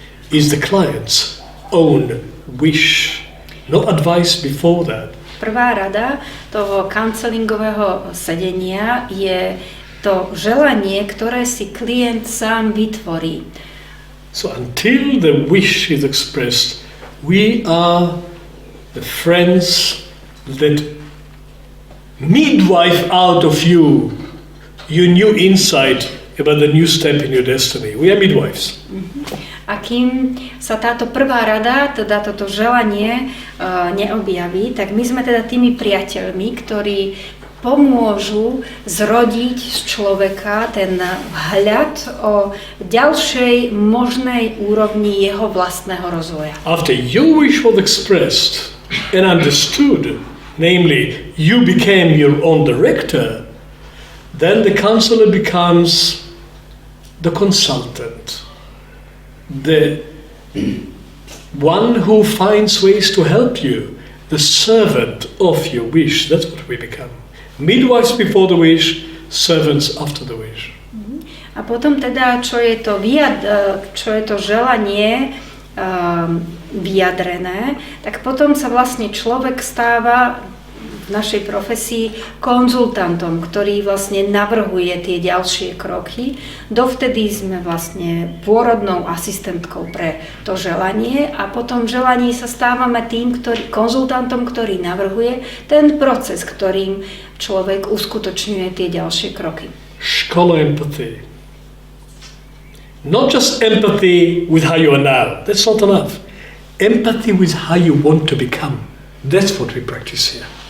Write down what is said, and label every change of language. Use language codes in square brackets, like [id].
[en] is the client's own wish, no advice before that. [sk] Prvá rada toho counselingového sedenia je to želanie, ktoré si klient sám vytvorí. [en] So until the wish is expressed, we are the friends that midwife out of you your new insight about the new step in your destiny. We are midwives. [sk] A kým sa táto prvá rada, teda toto želanie neobjaví, tak my sme teda tými priateľmi, ktorí pomôžu zrodiť z človeka ten vhľad o ďalšej možnej úrovni jeho vlastného rozvoja. [en] After your wish was expressed and understood, namely you became your own director, then the counselor becomes the consultant, the one who finds ways to help you, the servant of your wish. That's what we become. Midwives before the wish, servants after the wish. [sk] A potom teda, čo je to želanie vyjadrené, tak potom sa vlastne človek stáva v našej profesii konzultantom, ktorý vlastne navrhuje tie ďalšie kroky. Dovtedy sme vlastne pôrodnou asistentkou pre to želanie a potom v želaní sa stávame konzultantom, ktorý navrhuje ten proces, ktorým človek uskutočňuje tie ďalšie kroky. Škola [en] empathy. Not just empathy with how you are now. That's not enough. Empathy with how you want to become. That's what we practice here.